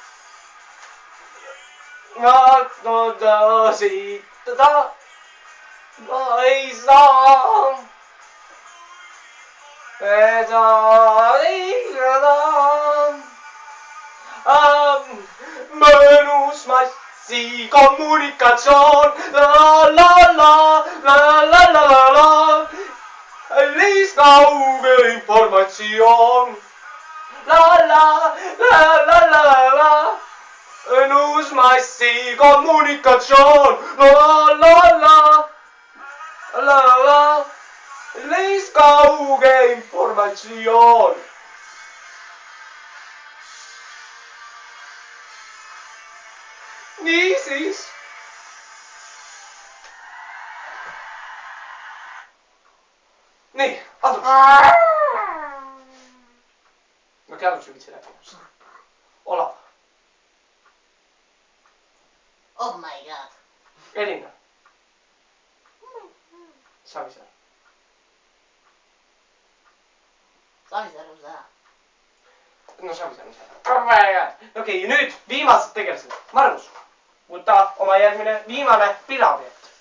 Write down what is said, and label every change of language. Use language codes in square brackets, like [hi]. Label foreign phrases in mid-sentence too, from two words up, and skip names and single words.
[et] Natsioonita siitada ma ei saa. Mõnus massikommunikatsioon. La la la la la la la la. Kallis kauge informatsioon. La la la la la la la. Mõnus massikommunikatsioon. La la la la la. Kallis kauge informatsioon. Niisiis. Nii, Andrus. No Andrus ei viitsi rääkida. Olav. [en] Oh my god. [et] Elina. Savisaar. Savisaar on see. No Savisaar on see. Okei, nüüd viimased tegelased. Margus, võta oma järgmine viimane pilaobjekt.